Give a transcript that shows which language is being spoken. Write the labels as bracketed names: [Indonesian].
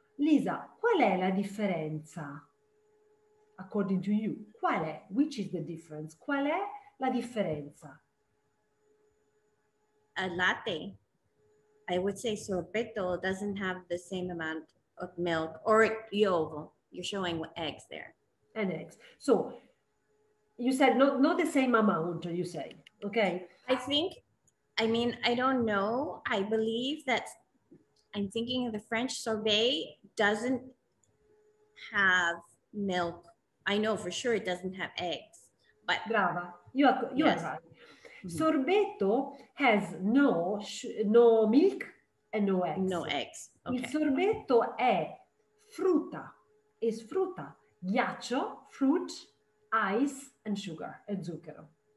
[Italian] Lisa, qual è la differenza? [English] According to you, [Italian] qual è? [English] Which is the difference? [Italian] Qual è la differenza? A latte. [English] I would say sorbetto doesn't have the same amount of milk or yolk. You're showing eggs there. And eggs. So you said not the same amount, you say, okay? I don't know. I believe that I'm thinking of the French sorbet doesn't have milk. I know for sure it doesn't have eggs. But brava, you are right. Sorbetto has no milk and no eggs. No eggs. Okay. [Italian] Il sorbetto è frutta, is frutta, ghiaccio, [English] fruit, ice and sugar, [Italian] e zucchero.